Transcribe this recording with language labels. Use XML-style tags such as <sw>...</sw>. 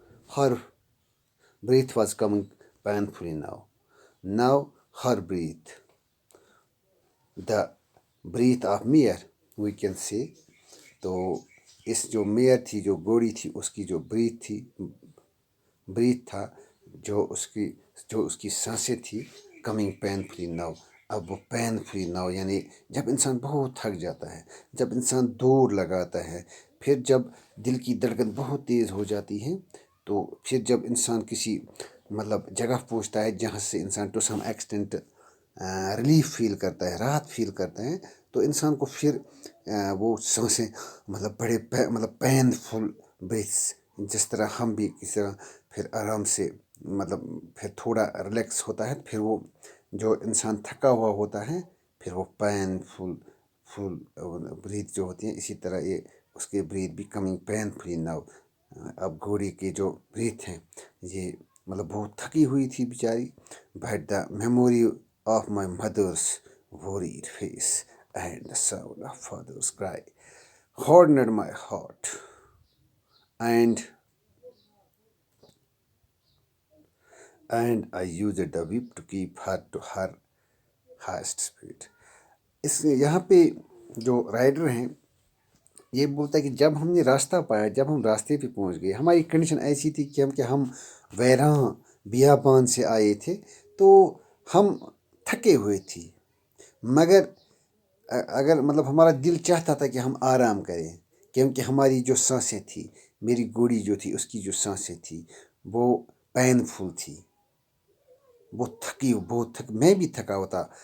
<en>Her breath was coming painfully now. Now her breath, the breath of mare, we can say.</en> <ur>تو اس جو mayor تھی، جو گھوڑی تھی، اس کی جو بریتھ تھا، جو اس کی سانسیں تھی،</ur> <en>coming painfully now,</en> <ur>اب وہ پینفلی ناؤ، یعنی جب انسان بہت تھک جاتا ہے، جب انسان دوڑ لگاتا ہے، پھر جب دل کی دھڑکن بہت تیز ہو جاتی ہے، تو پھر جب انسان کسی جگہ پہنچتا ہے جہاں سے انسان</ur> <en>to some extent</en> <ur>ریلیف فیل کرتا ہے، راحت فیل کرتا ہے، تو انسان کو پھر وہ سانسیں بڑے پین فل بریتھس، جس طرح ہم بھی کسی طرح پھر آرام سے پھر تھوڑا ریلیکس ہوتا ہے، پھر وہ جو انسان تھکا ہوا ہوتا ہے، پھر وہ پین فل بریتھ جو ہوتی ہیں، اسی طرح یہ اس کے بریتھ بھی</ur> <en>Coming pain free now.</en> <ur>اب گھوڑی کے جو بریتھ ہیں، یہ بہت تھکی ہوئی تھی بیچاری.</ur> <en>But the memory of my mother's worried face and the sound of father's cry hardened my heart, and I used the whip to keep her to her highest speed.</en> <ur>یہاں پہ جو رائڈر ہیں یہ بولتا ہے کہ جب ہم نے راستہ پایا، جب ہم راستے پہ پہنچ گئے، ہماری کنڈیشن ایسی تھی کہ ہم ویراں بیابان سے آئے تھے، تو ہم تھکے ہوئے تھے، مگر اگر ہمارا دل چاہتا تھا کہ ہم آرام کریں، کیونکہ ہماری جو سانسیں تھیں، میری گھوڑی جو تھی اس کی جو سانسیں تھیں وہ پینفل تھی، وہ بہت میں بھی تھکا ہوتا.</ur>